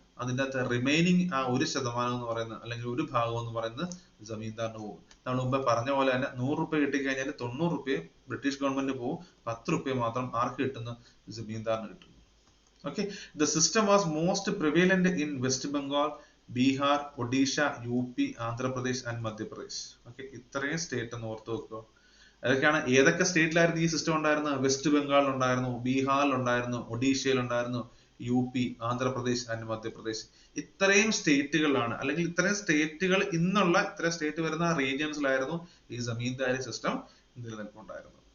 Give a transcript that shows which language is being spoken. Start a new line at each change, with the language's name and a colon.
Malayalam: അതിൻ്റെ അകത്ത് റിമൈനിങ് ആ 1% എന്ന് പറയുന്നത്, അല്ലെങ്കിൽ ഒരു ഭാഗം എന്ന് പറയുന്നത് ജമീന്ദാറിന് പോകും. നമ്മൾ മുമ്പ് പറഞ്ഞ പോലെ തന്നെ 100 രൂപ കിട്ടിക്കഴിഞ്ഞാൽ 90 രൂപയും ബ്രിട്ടീഷ് ഗവൺമെന്റിന് പോകും, 10 രൂപ മാത്രം ആർക്ക് കിട്ടുന്നു, ജമീന്ദാറിന് കിട്ടുന്നു.
English: Okay, the system was most prevalent in West Bengal, Bihar, Odisha, UP, Andhra Pradesh and Madhya Pradesh.
Malayalam: Okay, ഇത്രയും സ്റ്റേറ്റ് ഒന്ന് ഓർത്ത് വെക്കുക. അതൊക്കെയാണ്, ഏതൊക്കെ സ്റ്റേറ്റിലായിരുന്നു ഈ സിസ്റ്റം ഉണ്ടായിരുന്നത്, വെസ്റ്റ് ബംഗാളിൽ ഉണ്ടായിരുന്നു, ബീഹാറിൽ ഉണ്ടായിരുന്നു, ഒഡീഷയിൽ ഉണ്ടായിരുന്നു, UP, ആന്ധ്രാപ്രദേശ് ആൻഡ് മധ്യപ്രദേശ്. ഇത്രയും സ്റ്റേറ്റുകളാണ്, അല്ലെങ്കിൽ ഇത്രയും സ്റ്റേറ്റുകൾ ഇന്നുള്ള ഇത്രയും സ്റ്റേറ്റ് വരുന്ന റീജിയൻസിലായിരുന്നു ഈ ജമീന്ദാരി സിസ്റ്റം നിലനിൽപ്പുണ്ടായിരുന്നത്.